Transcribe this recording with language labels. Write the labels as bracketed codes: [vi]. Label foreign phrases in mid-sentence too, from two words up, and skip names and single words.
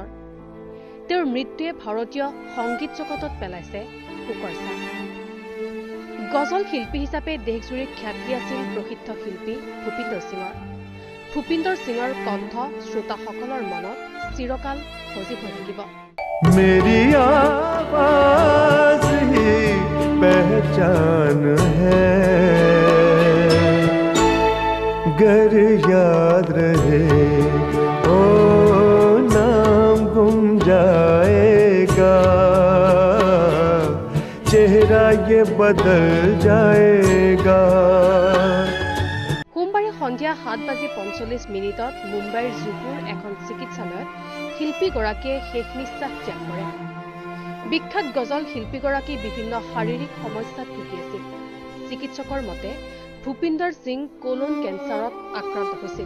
[as] তেওঁৰ মৃত্যুৱে ভাৰতীয় সংগীত জগতত পেলাইছে শোকৰ ছাপ। গজল শিল্পী হিচাপে দেশজুৰি খ্যাতি আছিল প্ৰসিদ্ধ শিল্পী ভূপিন্দৰ সিঙৰ। ভূপিন্দৰ সিঙৰ কণ্ঠ শ্ৰোতাসকলৰ মনত চিৰকাল সজীৱ হৈ থাকিব। [hi] मेरी आवाज ही पहचान है, गर याद रहे ओ नाम गुम जाएगा, चेहरा ये बदल जाएगा। [as] সোমবাৰে সন্ধিয়া 7:45 মুম্বাইৰ জুহুৰ এখন চিকিৎসালয়ত শিল্পীগৰাকীয়ে শেষ নিশ্বাস ত্যাগ কৰে। বিখ্যাত গজল শিল্পীগৰাকী বিভিন্ন শাৰীৰিক সমস্যাত ভুগি আছিল। চিকিৎসকৰ মতে ভূপিন্দৰ সিং কোলন কেঞ্চাৰত আক্ৰান্ত হৈছিল।